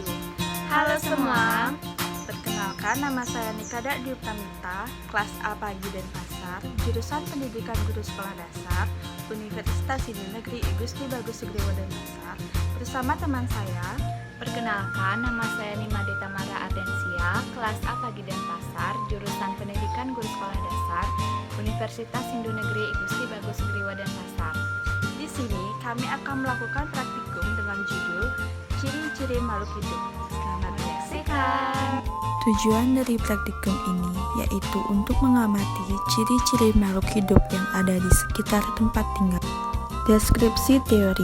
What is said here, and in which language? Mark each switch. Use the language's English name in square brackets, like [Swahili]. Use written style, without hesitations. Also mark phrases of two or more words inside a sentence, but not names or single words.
[Indonesian] Halo semua, perkenalkan nama saya Nikada Dwi Pramita, kelas A Pagi Denpasar, jurusan Pendidikan Guru Sekolah Dasar, Universitas Hindu Negeri I Gusti Bagus Sugriwo Denpasar, bersama teman saya. Perkenalkan, nama saya Nimade Tamara Ardensia, kelas A Pagi Denpasar, jurusan Pendidikan Guru Sekolah Dasar, Universitas Hindu Negeri I Gusti Bagus Sugriwo Denpasar. Di sini kami akan melakukan praktikum dengan judul Ciri-ciri makhluk hidup. Selamat menyaksikan. Tujuan dari praktikum ini yaitu untuk mengamati ciri-ciri makhluk hidup yang ada di sekitar tempat tinggal. Deskripsi teori.